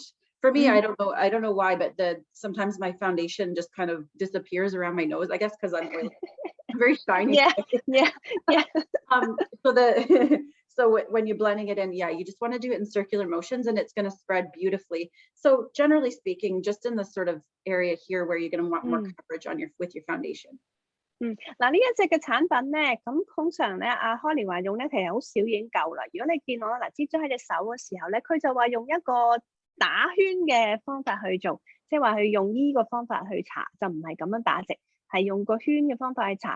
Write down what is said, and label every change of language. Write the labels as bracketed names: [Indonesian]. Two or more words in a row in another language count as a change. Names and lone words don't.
[English] For me, I don't know why, but sometimes my foundation just kind of disappears around my nose, I guess because I'm very shiny. So when you're blending it in, you just want to do it in circular motions, and it's going to spread beautifully. So generally speaking, just in the sort of area here where you're going to want more coverage on with your foundation. [Cantonese] 嗱，呢一隻嘅產品咧，咁通常咧，阿 Holly 話用咧，其實好少已經夠啦。如果你見我嗱擠咗喺隻手嘅時候咧，佢就話用一個打圈嘅方法去做，即係話佢用呢個方法去搽，就唔係咁樣打直，係用個圈嘅方法去搽。